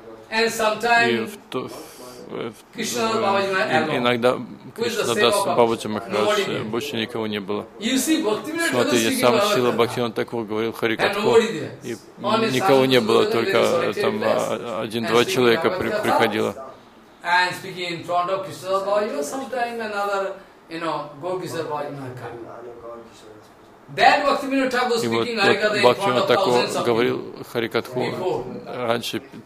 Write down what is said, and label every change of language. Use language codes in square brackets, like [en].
[ru] И иногда Кришна дас Бабаджи Махарадж, больше никого не было. Смотри, я сам Шрила Бхактивинода Тхакур говорил Харикатху, и никого не было, только там один-два человека приходило. [en] And speaking in front of Krishna Bhajan, sometime another, you know, Gokisa Bhajan will come. That Bhaktivinoda Thakur speaking Harikatha in front of thousands of people. [ru] Бхактивинода Тхакур говорил Харикатху раньше